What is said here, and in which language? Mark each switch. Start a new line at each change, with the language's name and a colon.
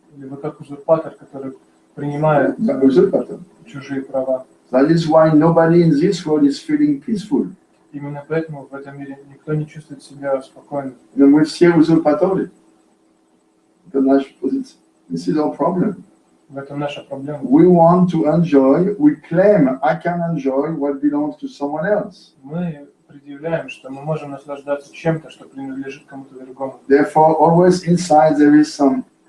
Russian: Или вы как узурпатор, который принимает
English: Usurpator.
Russian: чужие права.
English: That is why nobody in this world is feeling peaceful.
Russian: Именно поэтому в этом мире никто не чувствует себя спокойно. Но мы все узурпаторы. Это наша позиция.
English: This is our problem.
Russian: В этом наша проблема.
English: We want to enjoy, we claim I can enjoy what belongs to someone else.
Russian: Мы предъявляем, что мы можем наслаждаться чем-то, что принадлежит кому-то другому.
English: Therefore, always inside there is some,